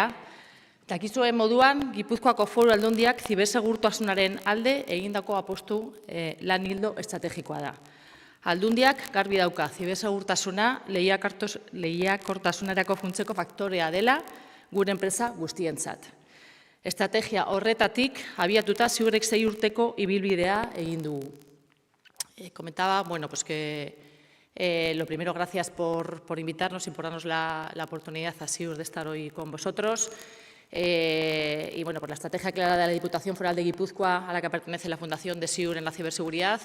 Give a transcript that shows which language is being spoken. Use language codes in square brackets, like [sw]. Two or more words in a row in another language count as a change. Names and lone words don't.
[eu] Dakizuen moduan, Gipuzkoako Foru Aldundiak zibersegurtasunaren alde egindako apostu lan ildo estrategikoa da. Aldundiak garbi dauka zibersegurtasuna lehiakortasunerako funtseko faktorea dela gure enpresa guztientzat. Estrategia horretatik abiatuta SIURek 6 urteko ibilbidea egin dugu. [es] Comentaba, bueno, pues que lo primero, gracias por invitarnos y por darnos la oportunidad a SIUR de estar hoy con vosotros. Y bueno, por la estrategia clara de la Diputación Foral de Guipúzcoa, a la que pertenece la Fundación de SIUR en la ciberseguridad.